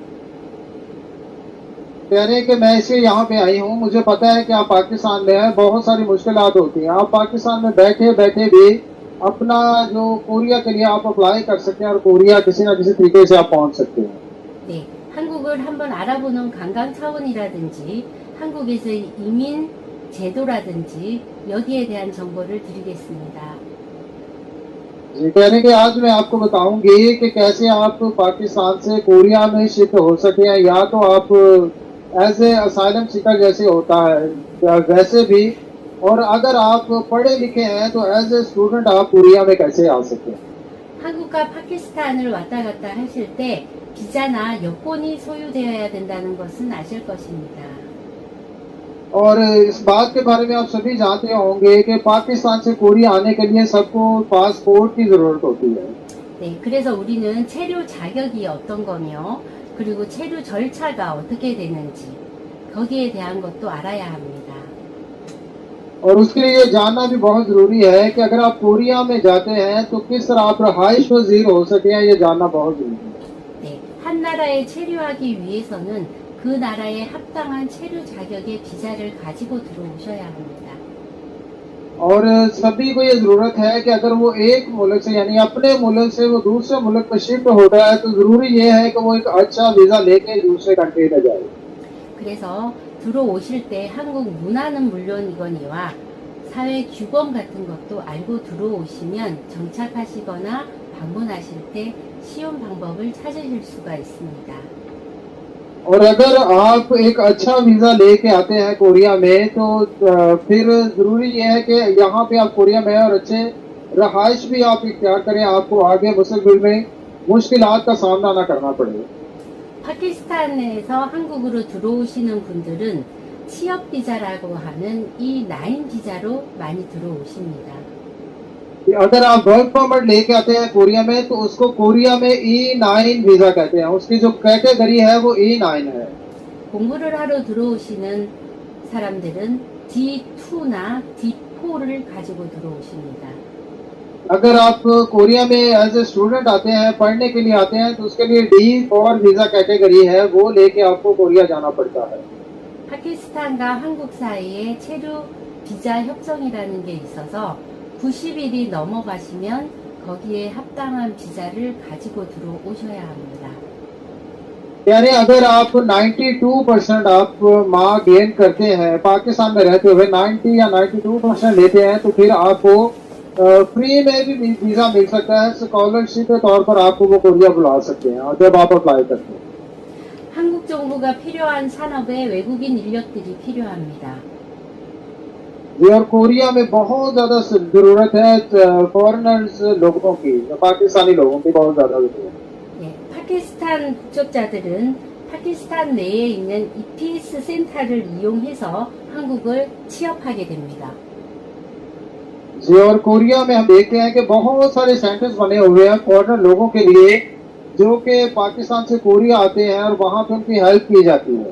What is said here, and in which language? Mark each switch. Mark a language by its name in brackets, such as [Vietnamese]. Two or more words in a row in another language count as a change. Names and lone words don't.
[Urdu] کہہ رہے ہیں کہ میں اس لیے یہاں پے آئی ہوں. مجھے پتا ہے کہ آپ पाकिस्तान میں ہیں، بہت ساری مشکلات ہوتی ہیں। آپ पाकिस्तान میں بیٹھے بیٹھے بھی اپنا جو कोरिया کے لیے آپ अप्लाई کر سکتے ہیں اور कोरिया کسی نہ کسی طریقے سے آپ پہنچ سکتے ہیں। [Korean] 네, 한국을 한번 알아보는 관광 차원이라든지 한국에서의 이민 제도라든지 여기에 대한 정보를 드리겠습니다. [Urdu] جی کہہ رہے ہیں کہ آج میں آپ کو بتاؤں گی کہ کیسے آپ पाकिस्तान سے कोरिया میں शिफ्ट ہو سکے ہیں یا تو آپ [English] as a asylum seeker [Urdu] جیسے ہوتا ہے ویسے بھی، اور اگر آپ پڑھے لکھے ہیں تو [English] as a student [Urdu] آپ कोरिया میں کیسے آ سکتے ہیں। [Korean] 한국과 파키스탄을 왔다 갔다 하실 때 비자나 여권이 소유되어야 된다는 것은 아실 것입니다. [Urdu] اور اس بات کے بارے میں آپ سبھی جانتے ہوں گے کہ पाकिस्तान سے कोरिया آنے کے لیے سب کو पासपोर्ट کی ضرورت ہوتی ہے। [Korean] 네, 그래서 우리는 체류 자격이 어떤 거며 그리고 체류 절차가 어떻게 되는지 거기에 대한 것도 알아야 합니다. [Urdu] اور اس کے لیے یہ جاننا بھی بہت ضروری ہے کہ اگر آپ कोरिया میں جاتے ہیں تو کس طرح آپ رہائش پذیر ہو سکے، یہ جاننا بہت ضروری ہے। [Korean] 네, 한 나라에 체류하기 위해서는 그 나라에 합당한 체류 자격의 비자를 가지고 들어오셔야 합니다. [Urdu] اور سبھی کو یہ ضرورت ہے کہ اگر وہ ایک ملک سے یعنی اپنے ملک سے وہ دوسرے ملک پر शिफ्ट ہوتا ہے تو ضروری یہ ہے کہ وہ ایک اچھا ویزا لےکے دوسرے कंट्री میں جائے। [Korean] 그래서 들어오실 때 한국 문화는 물론이거니와 사회 규범 같은 것도 알고 들어오시면 정착하시거나 방문하실 때 쉬운 방법을 찾으실 수가 있습니다. [Urdu] اور اگر آپ ایک اچھا ویزا لےکے آتے ہیں कोरिया میں تو پھر ضروری یہ ہے کہ یہاں پے آپ कोरिया میں اور اچھے رہائش بھی آپ اختیار کریں، آپ کو آگے مستقبل میں مشکلات کا سامنا نہ کرنا پڑے। [Korean] 파키스탄에서 한국으로 들어오시는 분들은 취업 비자라고 하는 E9 비자로 많이 들어오십니다. [Urdu] اگر آپ [English] work permit [Urdu] لےکے آتے ہیں कोरिया میں تو اس کو कोरिया میں E9 ویزا کہتے ہیں، اس کی جو कैटेगरी ہے وہ E9 ہے। [Korean] 공부를 하러 들어오시는 사람들은 D2나 D4를 가지고 들어오십니다. [Urdu] اگر آپ कोरिया میں [English] as a student [Urdu] آتے ہیں، پڑھنے کے لیے آتے ہیں تو اس کے لیے D4 [English] visa category [Urdu] ہے، وہ لےکے آپ کو कोरिया جانا پڑتا ہے। [Korean] 파키스탄과 한국 사이에 체류 비자 협정이라는 게 있어서 90일이 넘어가시면 거기에 합당한 비자를 가지고 들어오셔야 합니다. [Urdu] یعنی اگر آپ 92% آپ [English] mark gain [Urdu] کرتے ہیں पाकिस्तान میں رہتے ہوئے 90 یا 92% لیتے ہیں تو پھر آپ کو फ्री میں بھی ویزا مل سکتا ہے، स्कॉलरशिप کے طور پر آپ کو وہ कोरिया بلا سکتے ہیں جب آپ अप्लाई کرتے ہیں। [Korean] 한국 정부가 필요한 산업에 외국인 인력들이 필요합니다. [Urdu] جی، اور कोरिया میں بہت زیادہ ضرورت ہے फॉरेनर्स لوگوں کی، पाकिस्तानी لوگوں کی بہت زیادہ ضرورت ہے। [Korean] 예, 파키스탄 국적자들은 파키스탄 내에 있는 EPS 센터를 이용해서 한국을 취업하게 됩니다. [Urdu] جی، اور कोरिया میں ہم دیکھتے ہیں کہ بہت سارے सेंटर्स بنے ہوئے ہیں फॉरेनर لوگوں کے لیے جو کہ पाकिस्तान سے कोरिया آتے ہیں اور وہاں پے ان کی हेल्प کی جاتی ہے।